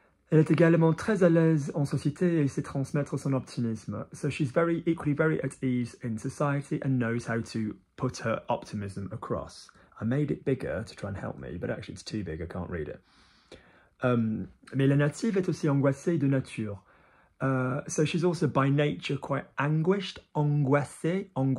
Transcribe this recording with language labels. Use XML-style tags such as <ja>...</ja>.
<fr>Elle est également très à l'aise en société et sait transmettre son optimisme.</fr> <en>So she's equally very at ease in society and knows how to put her optimism across. I made it bigger to try and help me, but actually it's too big, I can't read it.</en> <fr>Mais la native est aussi angoissée de nature.</fr> <en>So she's also by nature quite anguished, angoissée.</en>